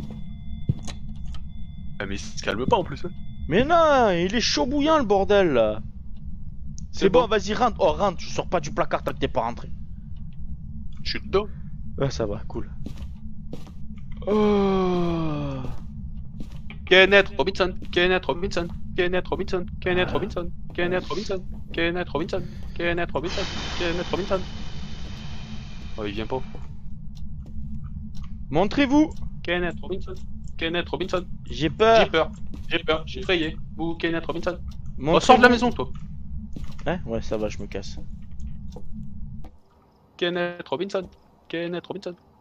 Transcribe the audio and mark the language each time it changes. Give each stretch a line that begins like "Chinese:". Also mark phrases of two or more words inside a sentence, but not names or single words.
French: Ah, mais il se calme pas en plus. Hein. Mais non, il est chaud bouillant le bordel là. C'est bon, bon. vas-y rentre. Oh rentre, tu sors pas du placard tant que t'es pas rentré. Je suis dedans. Ah ça va, cool. Oh. Kenneth Robinson, Kenneth Robinson, Kenneth Robinson, Kenneth Robinson, Kenneth Robinson, Kenneth Robinson, Kenneth Robinson, Kenneth Robinson. Oh, il vient pas. Montrez-vous. Kenneth Robinson, Kenneth Robinson. J'ai peur. J'ai peur, j'ai peur, j'ai effrayé. Ou Kenneth Robinson. Montrez-vous. Ressors de la maison, toi. Hein? Ouais, ça va, je me casse. Kenneth Robinson, Kenneth Robinson.